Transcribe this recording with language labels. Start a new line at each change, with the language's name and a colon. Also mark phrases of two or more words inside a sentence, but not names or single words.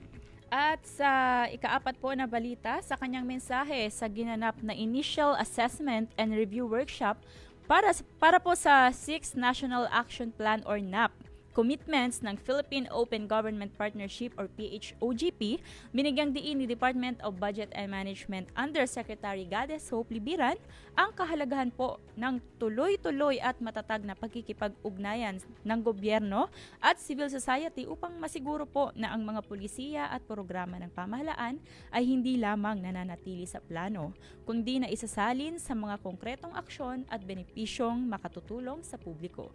Filipino: At sa ikaapat po na balita, sa kanyang mensahe sa ginanap na Initial Assessment and Review Workshop para po sa 6th National Action Plan or NAP, commitments ng Philippine Open Government Partnership or PHOGP, binigyang diin ni Department of Budget and Management Undersecretary Gades Hope Libiran ang kahalagahan po ng tuloy-tuloy at matatag na pagkikipag-ugnayan ng gobyerno at
English: civil society
Filipino: upang masiguro po na ang mga pulisiya at programa ng pamahalaan ay hindi lamang nananatili sa plano, kundi na isasalin sa mga konkretong aksyon at benepisyong makatutulong sa publiko.